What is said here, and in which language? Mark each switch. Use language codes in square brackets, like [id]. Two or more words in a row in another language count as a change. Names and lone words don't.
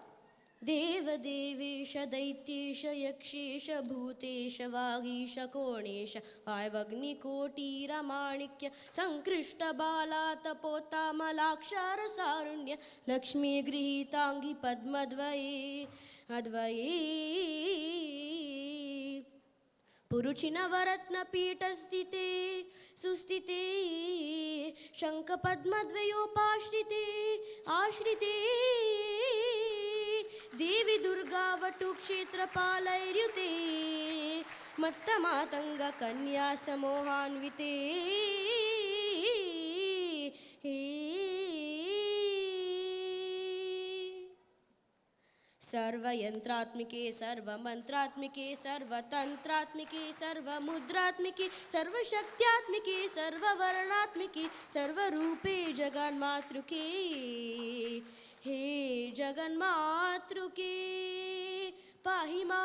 [sa] ದೇವದೇವೇಶ ದೈತ್ಯೇಶ ಯಕ್ಷೇಶ ಭೂತೇಶ ವಾಗೀಶ ಕೋಣೇಶ ವಾಯವಗ್ನಿಕೋಟೀರ ಮಾಣಿಕ್ಯ ಸಂಕೃಷ್ಟ ಬಾಲಾತಪೋತಾಮಲಾಕ್ಷಾರ ಸಾರುಣ್ಯ ಲಕ್ಷ್ಮೀ ಗೃಹೀತಾಂಗಿ ಪದ್ಮದ್ವಯೇ ಅದ್ವಯೇ ಪುರುಚಿನವರತ್ನ ಪೀಠಸ್ಥಿತೆ ಸುಸ್ಥಿತೆ ಶಂಖಪದ್ಮದ್ವಯೋಪಾಶ್ರಿತೆ ಆಶ್ರಿತೆ ದೇವಿ ದುರ್ಗಾವಟು ಕ್ಷೇತ್ರಪಾಲೈರ್ಯುತೆ ಮತ್ತ ಮಾತಂಗ ಕನ್ಯಾ ಸಮೋಹಾನ್ವಿತೆ सर्वयंत्रात्मिके सर्वमंत्रात्मिके सर्वतंत्रात्मिके सर्वमुद्रात्मिके सर्वशक्त्यात्मिके सर्ववर्णात्मिके सर्वरूपे जगन्मातृके हे जगन्मातृके पाहि